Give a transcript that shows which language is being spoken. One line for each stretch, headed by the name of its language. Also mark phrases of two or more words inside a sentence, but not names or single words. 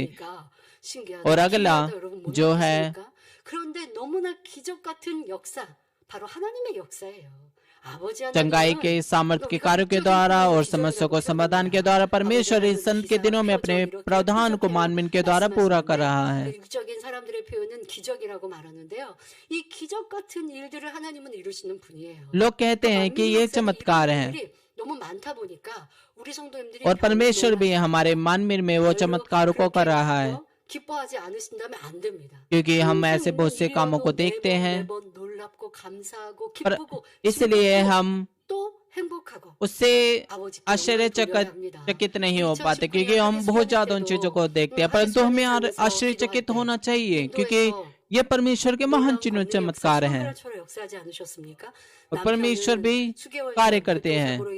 Hindi: और अगला जो है चंगाई के सामर्थ्य के कार्यों के द्वारा और समस्या को समाधान के द्वारा परमेश्वर इस संत के दिनों में अपने प्रावधान को मानवीन के द्वारा पूरा कर रहा है।
Korean: 육적인 사람들의 표현은 기적이라고 말하는데요. 이 기적 같은 일들을 하나님은 이루시는 분이에요.
Hindi: लोग कहते हैं कि ये चमत्कार है,
Korean: 너무 많다 보니까 우리 성도님들이
Hindi: और परमेश्वर भी हमारे मानवीन में वो चमत्कारों को कर रहा है,
Korean: 기뻐하지 않으신다면 안 됩니다.
Hindi: क्योंकि हम ऐसे बहुत से कामों को देखते हैं,
Korean: 놀랍고 감사하고
Hindi: पर
Korean: 기쁘고
Hindi: इसलिए हम
Korean: 또 행복하고
Hindi: उससे आश्चर्यचकित नहीं हो पाते, क्योंकि हम बहुत ज्यादा उन चीजों को देखते हैं, परंतु हमें आश्चर्यचकित होना चाहिए क्योंकि ये परमेश्वर के महान चिन्ह चमत्कार हैं और परमेश्वर भी कार्य करते हैं।